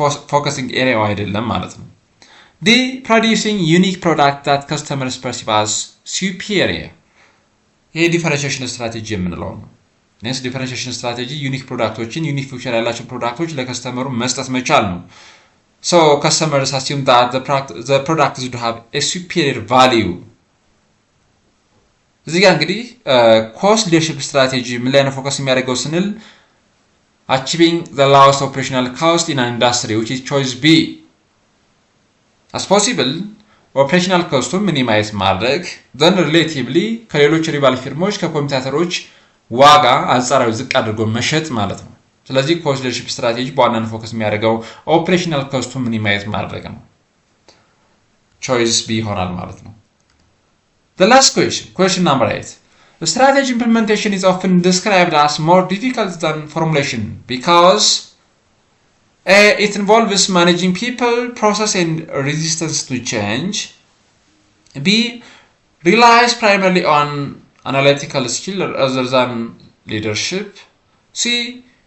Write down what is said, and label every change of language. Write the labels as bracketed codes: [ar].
[am] ፎከሲንግ ኤሪያው አይደለም ማለት ነው። ዲ ፕሮዲዩሲንግ ዩኒክ ፕሮዳክት ዳት ከስተመርስ ፐርሲቭ አስ ሱፒሪየር ይሄ ዲፈረንሺዬሽን ስትራቴጂ የምንለው ነው። ኔክስት ዲፈረንሺዬሽን ስትራቴጂ ዩኒክ ፕሮዳክቶችን ዩኒክ ፊውቸር ያላቸው ፕሮዳክቶች ለከስተመሩ መስጠት መቻል ነው። [en] So customers assume that the product should have a superior value. [am] እዚህ ጋር እንግዲህ ኮስት ሊደርሺፕ ስትራቴጂ ምን ላይ ነው ፎከስ የሚያደርገው ስንል [en] achieving the lowest operational cost in an industry which is choice B. [am] As possible operational cost-ን ሚኒማይዝ ማድረግ then relatively ከሌሎች ሪቫል ፊርሞች ከኮምፒውተሮች ዋጋ አንጻራዊ ዝቅ አድርጎ መሸጥ ማለት ነው። ስለዚህ ኮስት ሊደርሺፕ ስትራቴጂ በዋናነት ፎከስ የሚያደርገው ኦፕሬሽናል ኮስቱን ሚኒማይዝ ማድረግ ነው። ቾይስ ቢ ይሆናል ማለት ነው። [en] The last question number 8. Strategy implementation is often described as more difficult than formulation because A. It involves managing people, process and resistance to change. B. Relies primarily on analytical skill rather than leadership. C.